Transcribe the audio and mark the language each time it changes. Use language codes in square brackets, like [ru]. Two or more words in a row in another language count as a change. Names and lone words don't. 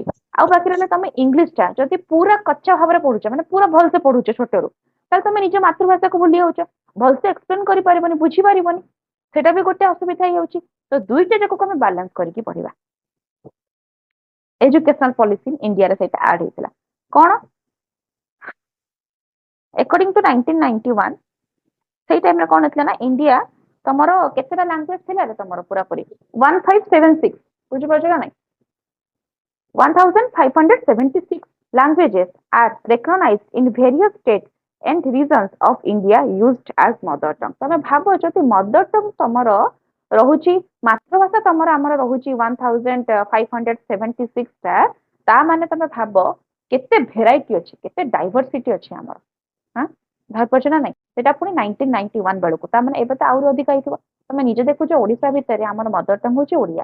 [or] ଆଉ ବାକି ରହିଲା ତମେ ଇଂଲିଶ ଟା ଯଦି ପୁରା କଚ୍ଚା ଭାବରେ ପଢୁଛ ମାନେ ପୁରା ଭଲସେ ପଢୁଛ ଛୋଟରୁ ତାହେଲେ ତମେ ନିଜ ମାତୃଭାଷାକୁ ଭୁଲି ଯାଉଛ, ଭଲସେ ଏକ୍ସପ୍ଲେନ କରିପାରିବନି, ବୁଝିପାରିବନି, ସେଟା ବି ଗୋଟେ ଅସୁବିଧା ହେଇଯାଉଛି। ତ ଦୁଇଟା ଯାକକୁ ଆମେ ବାଲାନ୍ସ କରିକି ପଢିବା। [en] educational policy [or] ଇଣ୍ଡିଆରେ ସେଇଟା ଆଡ୍ ହେଇଥିଲା କଣ [en] according to [or] 1991 ସେଇ ଟାଇମରେ କଣ ହେଇଥିଲା ନା ଇଣ୍ଡିଆ ତମର କେତେଟା ଲାଙ୍ଗୁଏଜ ଥିଲା ରେ ତମର ପୁରାପୁରି 1576 ବୁଝିପାରୁଛ ନା ନାଇଁ [en] 1576 languages are recognized in various states and regions of India used as mother tongue। [or] ତମେ ଭାବ ଯଦି [en] mother tongue [or] ତମର ରହୁଛି ମାତୃଭାଷା ତମର ଆମର ରହୁଛି 1576 ଟା, ତା ମାନେ ତମେ ଭାବ କେତେ ଭେରାଇଟି ଅଛି, କେତେ ଡାଇଭରସିଟି ଅଛି ଆମର। ହଁ ଭାବିପାରୁଛ ନା ନାଇଁ? ସେଟା ପୁଣି 1991 ବେଳକୁ, ତା ମାନେ ଏବେ ତ ଆହୁରି ଅଧିକ ହେଇଥିବ। ତମେ ନିଜେ ଦେଖୁଛ ଓଡିଶା ଭିତରେ ଆମର [en] mother tongue [or] ହଉଛି ଓଡିଆ।